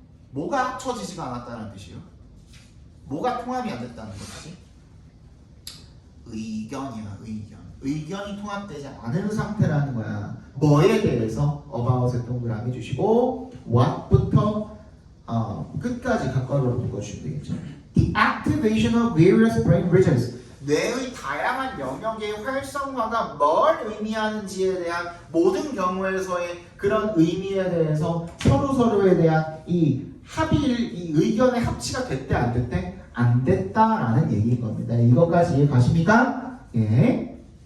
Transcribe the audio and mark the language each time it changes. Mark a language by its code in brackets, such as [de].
[ko] 뭐가 합쳐지지가 않았다는 뜻이에요? 뭐가 통합이 안 됐다는 것이지? 의견이야, 의견. 의견이 통합되지 않은 상태라는 거야. 뭐에 대해서 about에 동그라미 주시고 what부터 끝까지 각각으로 묶어주시면 되겠죠. [en] The activation of various brain regions. [ko] 뇌의 다양한 영역의 활성화가 뭘 의미하는지에 대한 모든 경우에서의 그런 의미에 대해서 서로서로에 대한 이 의견의 합치가 됐대 안 됐대? 안 됐다라는 얘기인 겁니다. 이것까지 이해 가십니까? 예.